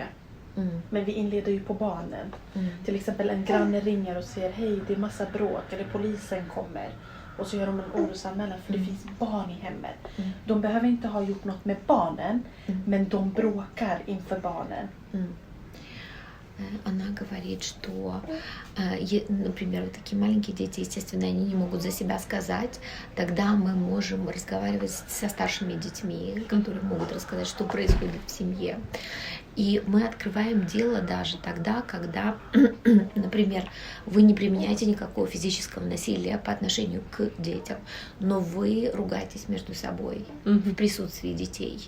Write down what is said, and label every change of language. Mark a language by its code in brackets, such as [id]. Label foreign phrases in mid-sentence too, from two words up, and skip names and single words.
[sv] Men vi inleder ju på barnen. Till exempel en granne ringer och säger hej, det är massa bråk, eller polisen kommer. Och så gör de en orosanmälan för det finns barn i hemmet. De behöver inte ha gjort något med barnen, men de bråkar inför barnen. [ru] Она говорит, что, например, вот такие маленькие дети, естественно, они не могут за себя сказать. Тогда мы можем разговаривать со старшими детьми, которые могут рассказать, что происходит в семье. И мы открываем дело даже тогда, когда, например, вы не применяете никакого физического насилия по отношению к детям, но вы ругаетесь между собой в присутствии детей.